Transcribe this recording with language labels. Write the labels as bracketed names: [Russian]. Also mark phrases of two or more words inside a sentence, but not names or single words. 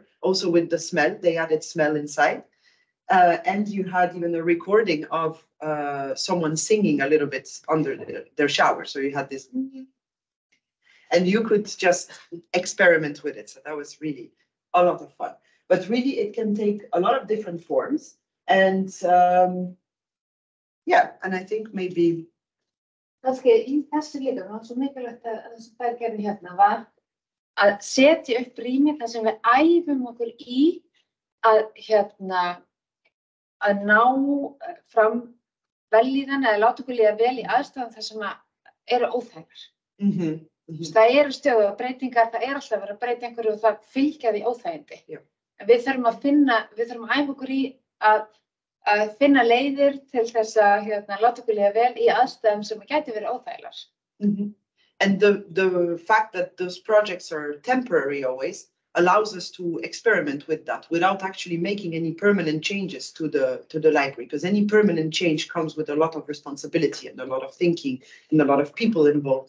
[English] Also with the smell, they added smell inside. And you had even a recording of someone singing a little bit under their shower. So you had this. And you could just experiment with it. So that was really a lot of fun. But really, it can take a lot of different forms. And and I think maybe... [Icelandic] Kannski í þessu líka, það var svo mikilvægt að það sem þær gerðu hérna var að setja upp rými þar sem við æfum okkur í að ná fram vellíðan eða láta okkur líða vel í aðstæðum þar sem eru óþægar. Það eru stöðugar breytingar, það alltaf verið að breyta einhverju og það fylgja því óþægindi. En við þurfum að æfa okkur í að finna leiðir til þess að láta okkur líða vel í aðstæðum sem gæti verið óþægilegar. [English] And the fact that those projects are temporary always allows us to experiment with that without actually making any permanent changes to the library, because any permanent change comes with a lot of responsibility and a lot of thinking and a lot of people involved.